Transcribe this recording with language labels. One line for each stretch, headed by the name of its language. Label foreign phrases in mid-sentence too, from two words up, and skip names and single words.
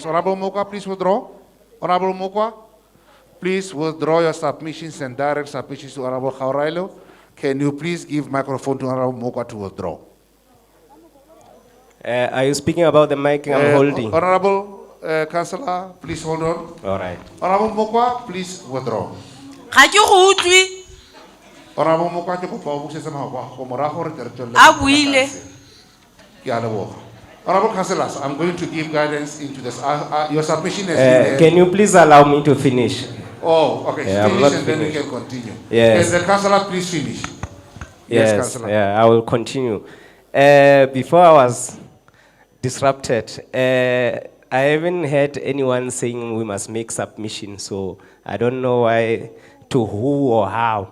English: Honorable Mokwa, please withdraw. Honorable Mokwa, please withdraw your submissions and direct submissions to Honorable Khaurailo. Can you please give microphone to Honorable Mokwa to withdraw? Are you speaking about the mic I'm holding? Honorable Councillor, please hold on. All right. Honorable Mokwa, please withdraw.
Tswana: Ga ke go utlwe. Honorable Mokwa, ke kopa o busetse maopo go morago re tle re tswelle A buile. Ke a leboga.
English: Honorable Councillors, I'm going to give guidance into this. Your submission has been... Can you please allow me to finish? Oh, okay. Yeah, I'm Finish not and then we finished. can continue. Yes. Can the Councillor please finish? Yes, Councillor. yeah, I will continue. Before I was disrupted, I haven't heard anyone saying we must make submission, so I don't know why, to who or how.